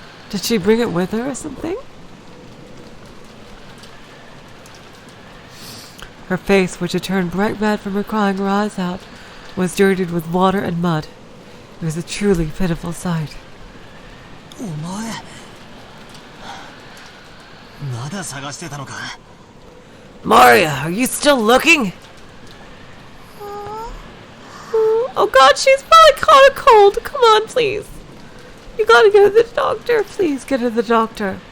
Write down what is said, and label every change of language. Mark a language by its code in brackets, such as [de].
[en] Did she bring it with her or something? Her face, which had turned bright red from her crying her eyes out, was dirtied with water and mud. It was a truly pitiful sight. [ja] お前まだ探してたのか [en] Maria, are you still looking? Oh god, she's probably caught a cold. Come on, please. You gotta go to the doctor. Please get to the doctor.